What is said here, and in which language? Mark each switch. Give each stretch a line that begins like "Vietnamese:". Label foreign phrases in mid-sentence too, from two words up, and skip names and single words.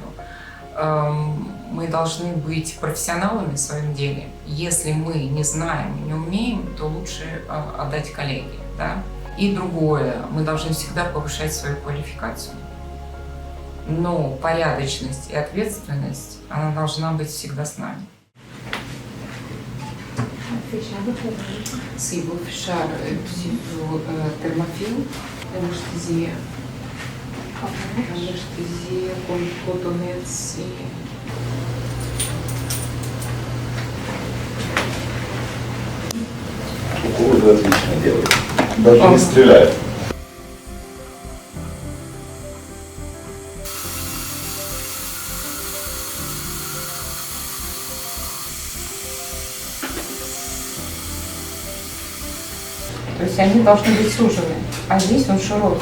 Russian: Мы должны быть профессионалами в своем деле. Если мы не знаем, не умеем, то лучше отдать коллеге, да. И другое, мы должны всегда повышать свою квалификацию. Но порядочность и ответственность, она должна быть всегда с нами.
Portuguese: Sim, vou fechar. Eu preciso termofil, anestesia. Anestesia com cotonetes e...
Russian: Уколы вы отлично делаете. Даже не стреляют. То есть они должны быть сужены, а здесь он широкий.